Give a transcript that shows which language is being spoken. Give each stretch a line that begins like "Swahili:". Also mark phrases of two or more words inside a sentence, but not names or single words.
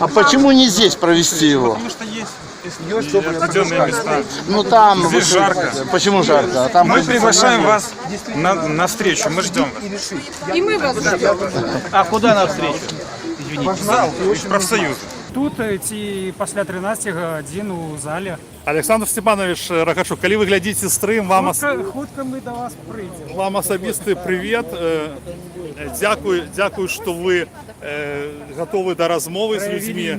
Russian: А почему не здесь провести его? Потому что есть определенные места. Ну там... Здесь жарко. Почему жарко? А там Мы приглашаем вас на встречу, мы ждем вас. И мы вас ждем. А куда навстречу? Извините. В зал, в профсоюз.
Belarusian: Тут ці пасля 13 гадзін у залі. Олександр Степанович Рахашук, калі вы глядзіце стрым, Хутка мы да вас прыйдзем. вам асабісты привет. Дзякую, што вы гатовы да размовы з людзьмі.